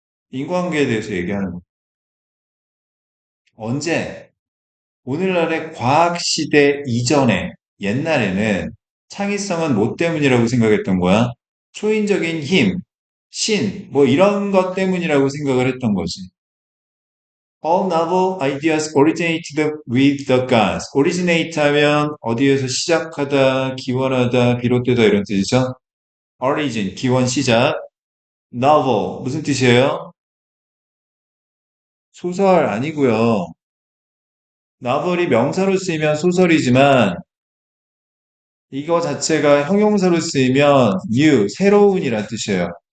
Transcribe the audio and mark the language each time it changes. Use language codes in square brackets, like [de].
[ko] 인과관계에 대해서 얘기하는 거. 언제? 오늘날의 과학시대 이전에, 옛날에는 창의성은 뭐 때문이라고 생각했던 거야? 초인적인 힘, 신, 뭐 이런 것 때문이라고 생각을 했던 거지. [en] All novel ideas originated with the gods. [ko] originate 하면 어디에서 시작하다, 기원하다, 비롯되다 이런 뜻이죠. origin, 기원, 시작. novel, 무슨 뜻이에요? 소설 아니고요. novel이 명사로 쓰이면 소설이지만 이거 자체가 형용사로 쓰이면 new, 새로운이란 뜻이에요.